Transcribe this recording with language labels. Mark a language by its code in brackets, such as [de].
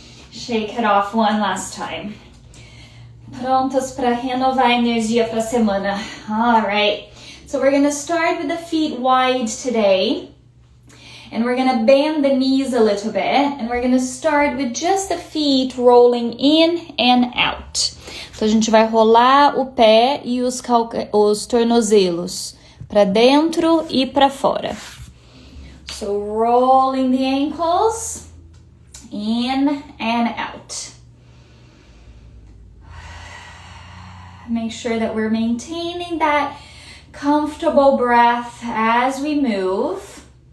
[en] Shake it off one last time. Prontos para renovar a energia para a semana. All right. So we're going to start with the feet wide today. And we're going to bend the knees a little bit. And we're going to start with just the feet rolling in and out. [pt] Então a gente vai rolar o pé e os tornozelos para dentro e para fora. [en] So rolling the ankles in and out. Make sure that we're maintaining that comfortable breath as we move.